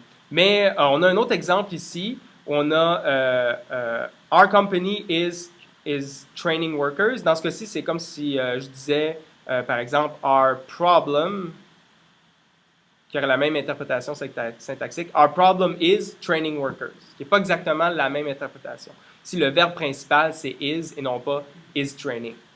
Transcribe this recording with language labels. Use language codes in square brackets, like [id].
[fr] Mais on a un autre exemple ici. On a [en] our company is training workers. [fr] Dans ce cas-ci, c'est comme si je disais, par exemple, [en] our problem, [fr] qui aurait la même interprétation syntaxique. [en] Our problem is training workers, [fr] qui n'est pas exactement la même interprétation. Si le verbe principal, c'est is et non pas is training.